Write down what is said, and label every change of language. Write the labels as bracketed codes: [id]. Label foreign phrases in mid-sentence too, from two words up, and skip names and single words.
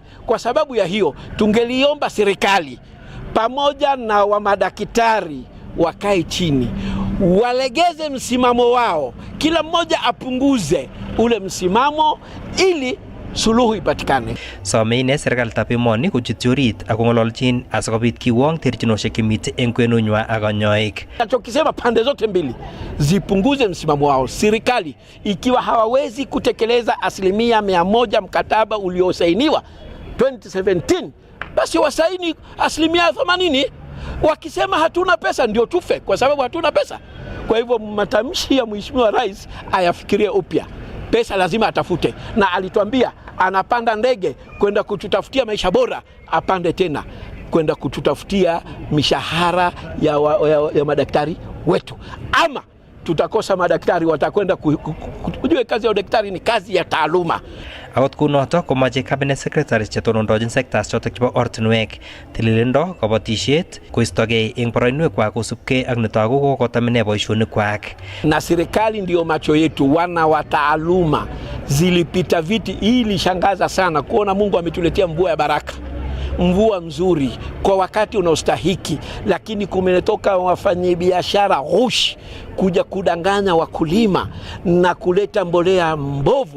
[sw] Kwa sababu ya hiyo, tungeliomba serikali pamoja na wa madaktari wakae chini, walegeze msimamo wao, kila mmoja apunguze ule msimamo ili suluhu ipatikane. [kln] Someine serikalitab emoni kochut orit ako ng'ololchin asikobit kiwong terchinoshek chemite eng kwenunywa ak konyoik. [sw] Nachokisema pande zote mbili zipunguze msimamo wao. Serikali ikiwa hawawezi kutekeleza 100% mkataba uliosainiwa 2017, basi wasaini 80%. Wakisema hatuna pesa, ndio tufe kwa sababu hatuna pesa. Kwa hivyo matamshi ya Mheshimiwa Rais ayafikirie upya. Pesa lazima atafute, na alituambia anapanda ndege kwenda kututafutia maisha bora, apande tena kwenda kututafutia mishahara ya madaktari wetu, ama tutakosa madaktari watakwenda kujua kazi ya daktari ni kazi ya taaluma. [kln] Akot kunoto komache [en] cabinet secretaries [kln] chetonondochin sectors chotok chebo ortinwek, tililindo, kabatisiet koistogei eng boroinwekwak kosubkei ak netoku kokotamine boisionikwak. [sw] Na serikali ndio macho yetu, wana wa taaluma zilipita viti. Hii ilishangaza sana kuona Mungu ametuletea mvua ya baraka, mvua mzuri kwa wakati unaostahiki, lakini kumetoka wafanyabiashara ghushi kuja kudanganya wakulima na kuleta mbolea mbovu.